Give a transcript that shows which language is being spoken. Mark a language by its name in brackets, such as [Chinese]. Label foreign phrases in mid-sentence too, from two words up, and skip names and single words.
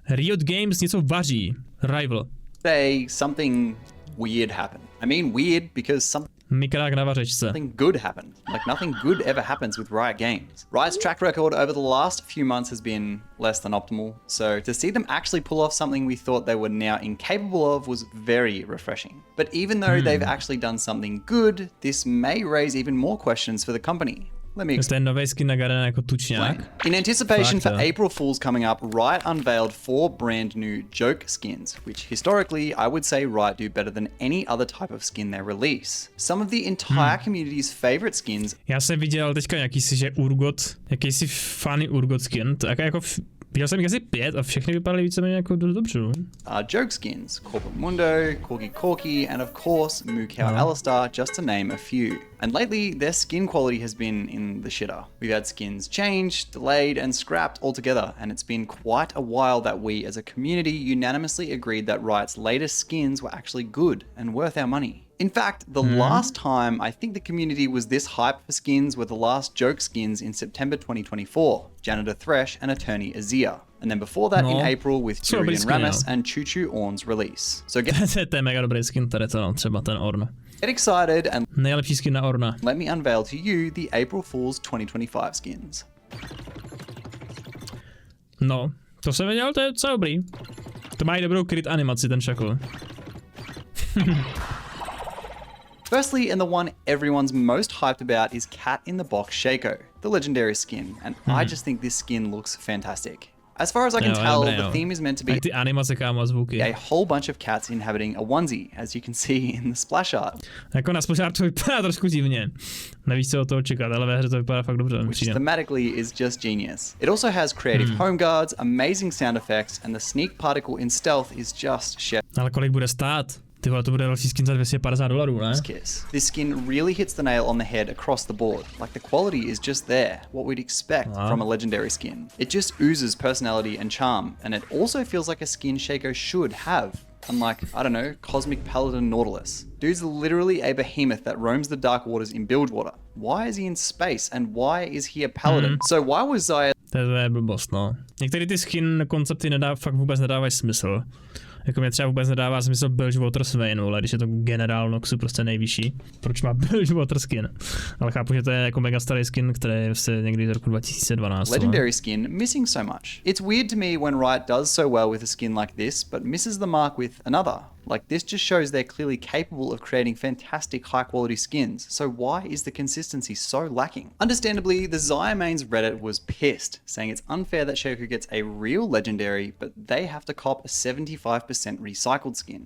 [Czech] Riot Games něco vaří. Rival. [English] Say something weird happened. I mean weird because [Czech] Mikrák na vařečce. [English] something good happened. Like nothing good ever happens with Riot Games. Riot's track record over the last few months has been less than optimal. So to see them actually pull off something we thought they were now incapable of was very refreshing. But even though they've actually done something good, this may raise even more questions for the company. Let me [Czech] To je nový skin na Garena jako tučňák. [English] In anticipation for Factor. April Fool's coming up, Riot unveiled 4 brand new joke skins, which historically I would say Riot do better than any other type of skin they release. Some of the entire community's favorite skins. [Czech] Já jsem viděl teďka jakýsi, že Urgot, jakýsi funny Urgot skin, tak jako viděl jsem jich asi 5 a všechny vypadaly víceméně jako dost dobře. [English] Are joke skins, Corporate Mundo, Corgi Corki, and of course Mukau Alistar, just to name a few. And lately, their skin quality has been in the shitter. We've had skins changed, delayed, and scrapped altogether, and it's been quite a while that we as a community unanimously agreed that Riot's latest skins were actually good and worth our money. In fact, the last time I think the community was this hyped for skins were the last joke skins in September 2024, Janitor Thresh and Attorney Azir. And then before that in April with Tyrion Rammus and Choo Choo Ornn's release. So [Czech] To je mega dobrý skin tady to, no, třeba ten Ornn. [English] get excited and [Czech] Nejlepší skin na Ornna. [English] let me unveil to you the April Fool's 2025 skins. [Czech] No, to jsem viděl, to je docela dobrý. To má i dobrou crit animaci, ten šakl. [English] Firstly, and the one everyone's most hyped about is Cat in the Box Shaco, the legendary skin, and I just think this skin looks fantastic. As far as I can tell, the theme is meant to be [Czech] Ty animace, kámo, zvuky. [English] a whole bunch of cats inhabiting a onesie, as you can see in the splash art. [Czech] Jako na splash to vypadá trošku divně. Nevíš, co od toho čekat, ale ve hře to vypadá fakt dobře. [English] Which thematically is just genius. It also has creative home guards, amazing sound effects, and the sneak particle in stealth is just chef's [Czech] Ale kolik bude stát? Ty vole, to bude další skin za $250, ne? [English] kiss. This skin really hits the nail on the head across the board. Like the quality is just there, what we'd expect from a legendary skin. It just oozes personality and charm, and it also feels like a skin Shaco should have. Unlike, I don't know, Cosmic Paladin Nautilus. Dude's literally a behemoth that roams the dark waters in Bilgewater. Why is he in space and why is he a paladin? So why was Zaya [Czech] To je blbost, no. Některé ty skin koncepty fakt vůbec nedávají smysl. Jako mě třeba vůbec nedává smysl Bilgewater Swain, ale když je to generál Noxu prostě nejvyšší. Proč má Bilgewater skin? Ale chápu, že to je jako mega starý skin, který je vlastně někdy z roku 2012. [English] legendary skin missing so much? It's weird to me when Riot does so well with a skin like this, but misses the mark with another. Like this just shows they're clearly capable of creating fantastic high quality skins, so why is the consistency so lacking? Understandably, the Xayah mains Reddit was pissed, saying it's unfair that Shaco gets a real legendary, but they have to cop a 75% recycled skin.